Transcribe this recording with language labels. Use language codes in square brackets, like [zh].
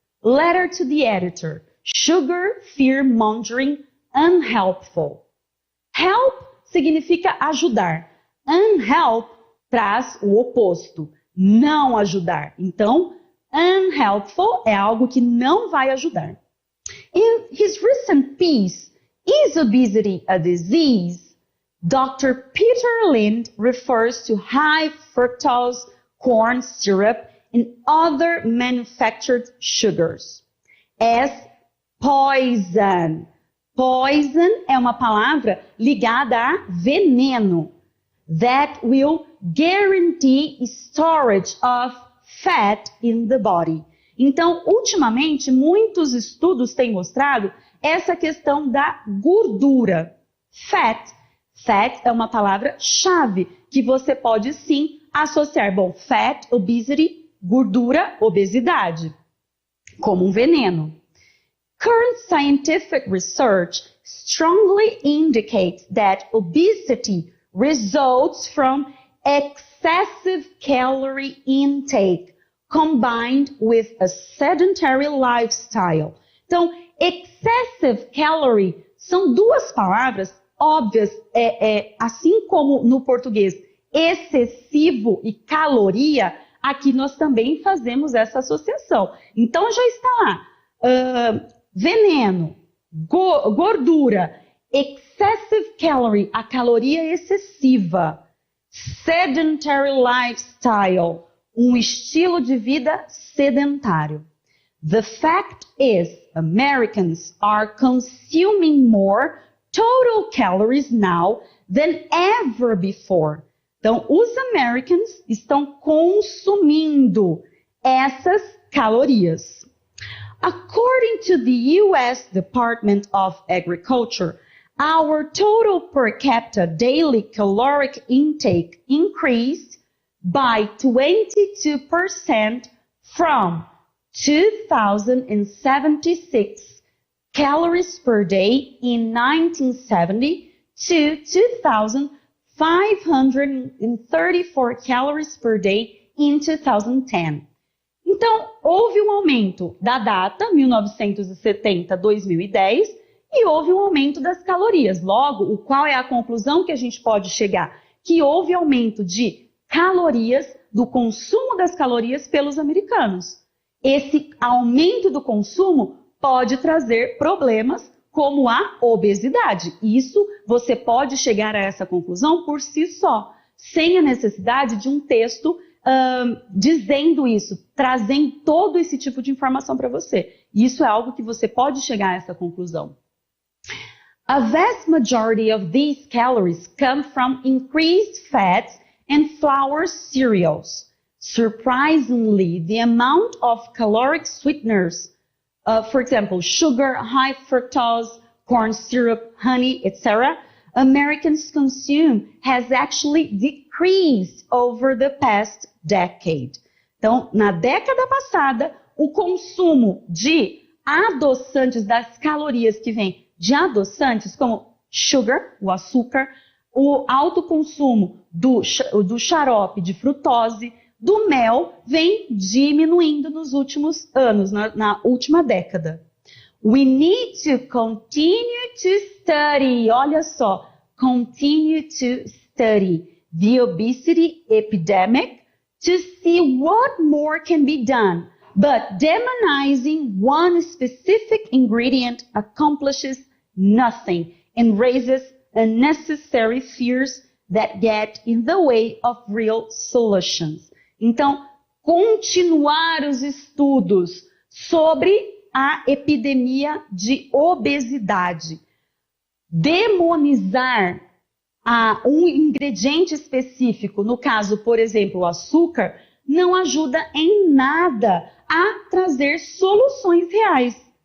[en] Letter to the editor. Sugar, fear-mongering, unhelpful. [pt] Help significa ajudar. Unhelp traz o oposto, não ajudar. Então, unhelpful é algo que não vai ajudar. [en] In his recent piece, Is Obesity a Disease? Dr. Peter Lind refers to high fructose corn syrup and other manufactured sugars as poison. [pt] Poison é uma palavra ligada a veneno. [en] That will guarantee storage of fat in the body. [pt] Então, ultimamente, muitos estudos têm mostrado essa questão da gordura. Fat. Fat é uma palavra-chave que você pode sim associar. Bom, fat, obesity, gordura, obesidade, como um veneno. [en] Current scientific research strongly indicates that obesity results from excessive calorie intake combined with a sedentary lifestyle. [pt] Então, [en] excessive calorie [pt] são 2 palavras óbvias, assim como no português excessivo e caloria, aqui nós também fazemos essa associação. Então, já está lá, veneno, gordura, [en] excessive calorie, [pt] a caloria excessiva. [en] Sedentary lifestyle, [pt] um estilo de vida sedentário. [en] The fact is, Americans are consuming more total calories now than ever before. [pt] Então, os Americans estão consumindo essas calorias. [en] According to the U.S. Department of Agriculture, our total per capita daily caloric intake increased by 22% from 2,076 calories per day in 1970 to 2,534 calories per day in 2010. [pt] Então, houve um aumento da data, 1970-2010, e houve um aumento das calorias. Logo, qual é a conclusão que a gente pode chegar? Que houve aumento de calorias, do consumo das calorias pelos americanos. Esse aumento do consumo pode trazer problemas como a obesidade. Isso você pode chegar a essa conclusão por si só, sem a necessidade de um texto dizendo isso, trazendo todo esse tipo de informação para você. Isso é algo que você pode chegar a essa conclusão. [en] A vast majority of these calories come from increased fats and flour cereals. Surprisingly, the amount of caloric sweeteners, for example, sugar, high fructose, corn syrup, honey, etc., Americans consume has actually decreased over the past decade. [pt] Então, na década passada, o consumo de adoçantes, das calorias que vêm de adoçantes, como sugar, o açúcar, o alto consumo do xarope de frutose, do mel, vem diminuindo nos últimos anos, na última década. [en] We need to continue to study, [pt] olha só, [en] continue to study the obesity epidemic to see what more can be done. But demonizing one specific ingredient accomplishes nothing and raises unnecessary fears that get in the way of real solutions. [pt] Então, continuar os estudos sobre a epidemia de obesidade. Demonizar um ingrediente específico, no caso, por exemplo, o açúcar, não ajuda em nada a trazer soluções reais.